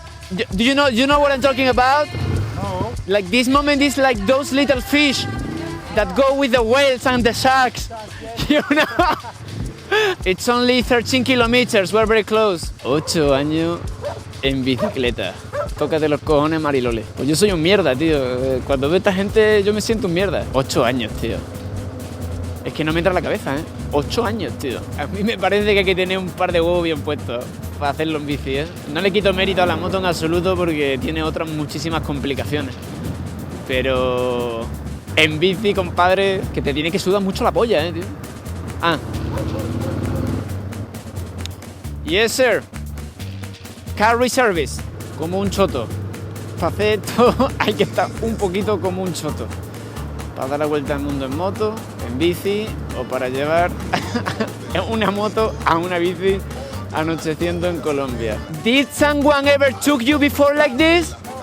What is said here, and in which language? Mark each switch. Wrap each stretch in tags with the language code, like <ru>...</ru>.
<en>Do you know what I'm talking about? No. Like this moment is like those little fish that go with the whales and the sharks. You know? It's only 13 kilometers, we're very close.</en> <es>8 años en bicicleta. Tócate los cojones, Marilole. Pues yo soy un mierda, tío. Cuando veo a esta gente yo me siento un mierda. 8 años, tío. Es que no me entra en la cabeza, ¿eh? 8 años, tío. A mí me parece que hay que tener un par de huevos bien puestos para hacerlo en bici, ¿eh? No le quito mérito a la moto en absoluto porque tiene otras muchísimas complicaciones. Pero en bici, compadre, que te tiene que sudar mucho la polla, ¿eh, tío? Ah.</es> <en>Yes, sir. Carry service.</en> <es>Como un choto. Para hacer esto hay que estar un poquito como un choto. Para dar la vuelta al mundo en moto, en bici o para llevar una moto a una bici anocheciendo en Colombia.</es> <en>Did someone ever took you before like this?</en>